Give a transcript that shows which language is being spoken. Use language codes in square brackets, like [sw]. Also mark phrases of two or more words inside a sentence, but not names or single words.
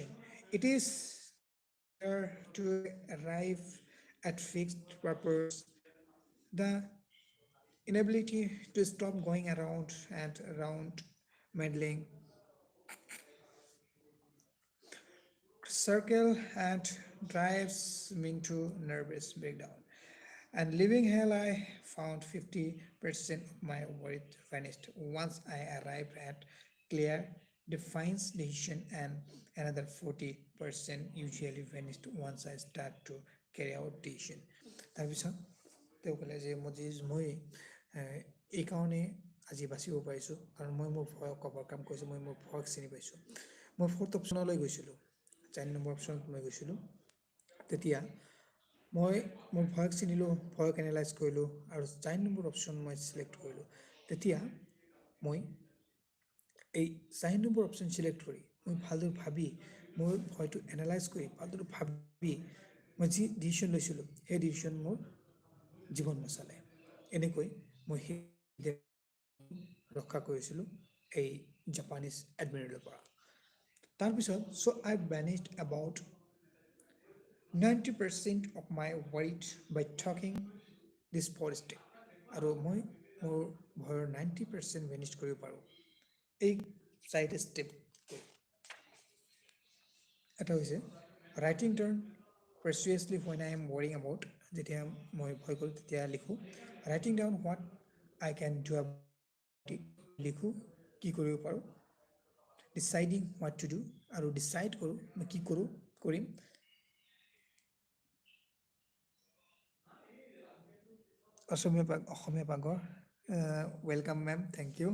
[en] It is there to arrive at fixed purpose, the inability to stop going around and around meddling circle and drives me into nervous breakdown. And living hell, I found 50% of my worry vanished once I arrived at clear, defined decision, and another 40% usually vanished once I start to carry out decision. [as] তাৰপিছত তেওঁ ক'লে যে মই এইকাৰণে আজি বাচিব পাৰিছোঁ কাৰণ মই মোৰ ভয়ক অভাৰকাম কৰিছোঁ, মই মোৰ ভয়ক চিনি পাইছোঁ। মই 4th অপশ্যনলৈ গৈছিলোঁ, 4 নম্বৰ অপশ্যনত মই গৈছিলোঁ। তেতিয়া মই মোৰ ভয়ক চিনিলোঁ, ভয়ক এনালাইজ কৰিলোঁ আৰু 4 নম্বৰ অপশ্যন মই চিলেক্ট কৰিলোঁ। তেতিয়া মই এই 4 নম্বৰ অপশ্যন চিলেক্ট কৰি মই ভালদৰে ভাবি মোৰ ভয়টো এনালাইজ কৰি ভালদৰে ভাবি মই যি ডিচিশ্যন লৈছিলোঁ সেই ডিচিশ্যন মোৰ জীৱন বচালে। এনেকৈ মই সেই ৰক্ষা কৰিছিলোঁ এই জাপানীজ এডমিৰেলৰ পৰা। [en] তাৰপিছত I vanished about 90% of my worry by talking this 4 step. [as] আৰু মই মোৰ ভয়ৰ 90% ভেনিছ কৰিব পাৰোঁ এই 4 ষ্টেপ। এটা হৈছে [en] writing down persuasively when I am worrying about, [as] যেতিয়া মই ভয় কৰোঁ তেতিয়া লিখোঁ [en] writing down what I can do about it, [as] লিখোঁ কি কৰিব পাৰোঁ, [en] deciding what to do [as] আৰু ডিচাইড কৰোঁ মই কি কৰিম। অসমীয়া পাগৰ [en] welcome ma'am, thank you.